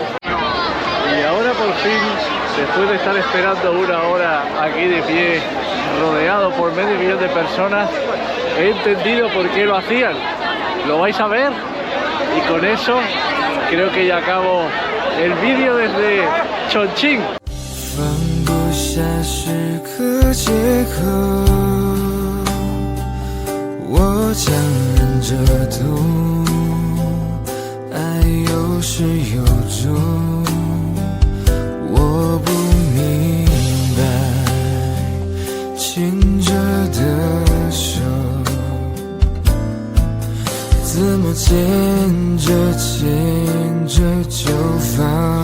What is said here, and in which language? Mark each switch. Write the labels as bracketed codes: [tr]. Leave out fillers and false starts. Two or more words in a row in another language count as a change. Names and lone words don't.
[es] Y ahora por fin, después de estar esperando una hora aquí de pie, rodeado por medio millón de personas, he entendido por qué lo hacían. Lo vais a ver y con eso creo que ya acabo el vídeo desde Chongqing. [zh] 放不下是个借口，我强忍着痛，爱有始有终，我不明白牵着的手怎么牵着牵着就放